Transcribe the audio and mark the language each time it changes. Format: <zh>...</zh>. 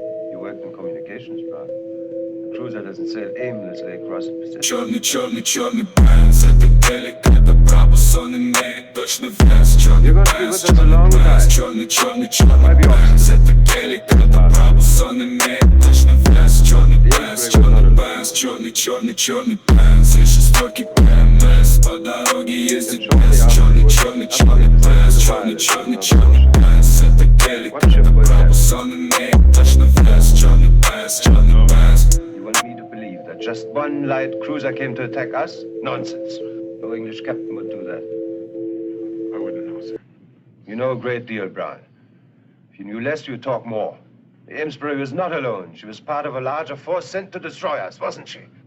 <en>You worked in communications, Brown. A cruiser doesn't sail aimlessly across the Pacific.</en> <ru>Черный, черный, черный Бенз, это гелик, это Брабус, он имеет точно вес. Черный Бенз, черный Бенз, черный, черный, черный Бенз, это гелик, это Брабус, он имеет точно вес. Черный Бенз, черный Бенз, черный, черный, черный Бенз, и шестерки ПМС. По дороге ездит Бенз, черный, черный, черный Бенз, черный, черный, черный Бенз, это гелик, это Брабус, он имеет точно вес. Черный Бенз, черный Бенз.</ru> <en>You want me to believe that just one light cruiser came to attack us? Nonsense. No English captain would do that. I wouldn't know, sir. You know a great deal, Brown. If you knew less, you'd talk more. The Amesbury was not alone. She was part of a larger force sent to destroy us, wasn't she?</en>